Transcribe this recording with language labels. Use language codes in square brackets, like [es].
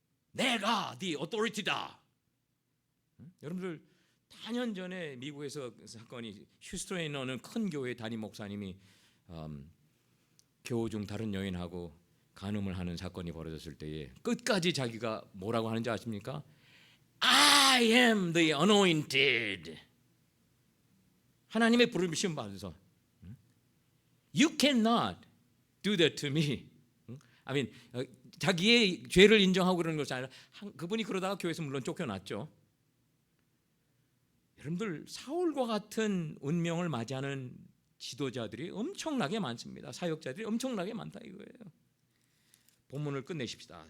[ko] 내가 네 authority다. 여러분들 4년 전에 미국에서 사건이 휴스턴에 있는 큰 교회 담임 목사님이 교우 중 다른 여인하고 간음을 하는 사건이 벌어졌을 때에 끝까지 자기가 뭐라고 하는지 아십니까? [en] I am the anointed. [ko] 하나님의 부르심 받아서 [en] You cannot do that to me. I mean, [ko] 자기의 죄를 인정하고 그러는 것이 아니라 그분이 그러다가 교회에서 물론 쫓겨났죠. 여러분들 사울과 같은 운명을 맞이하는 지도자들이 엄청나게 많습니다. 사역자들이 엄청나게 많다 이거예요. 본문을 끝내십시다.